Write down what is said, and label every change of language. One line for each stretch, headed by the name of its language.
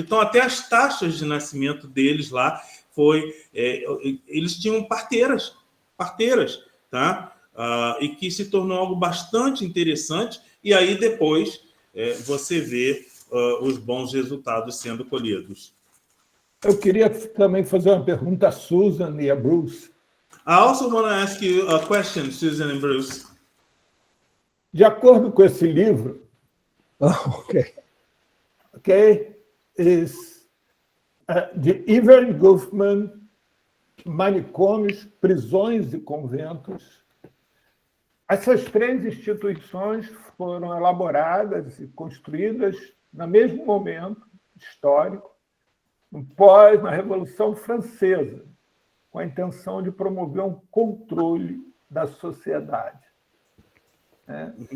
Portuguese: Então, até as taxas de nascimento deles lá eles tinham parteiras, tá? E que se tornou algo bastante interessante. E aí, depois, você vê os bons resultados sendo colhidos. Eu queria também fazer uma pergunta a Susan e a Bruce.
English: I also want to ask you a question, Susan and Bruce.
Portuguese: De acordo com esse livro,
English: Oh, okay. okay, is
Portuguese: de Evelyn Goffman, Manicômios, Prisões e Conventos. Essas 3 instituições foram elaboradas e construídas no mesmo momento histórico, na Revolução Francesa, com a intenção de promover um controle da sociedade, né?